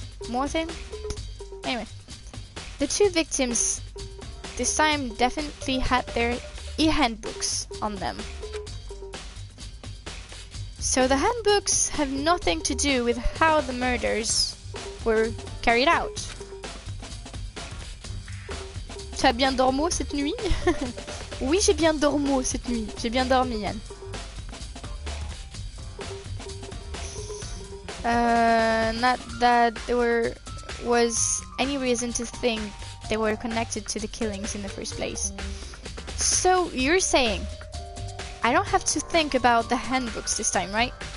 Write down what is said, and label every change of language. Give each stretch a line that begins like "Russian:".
English: More thing? Anyway. The two victims this time definitely had their e-handbooks on them. So the handbooks have nothing to do with how the murders were carried out.
French: Tu as bien dormi cette nuit? Oui, j'ai bien dormi cette nuit. J'ai bien dormi, Yann.
English: Not that there was any reason to think they were connected to the killings in the first place. So you're saying I don't have to think about the handbooks this time, right?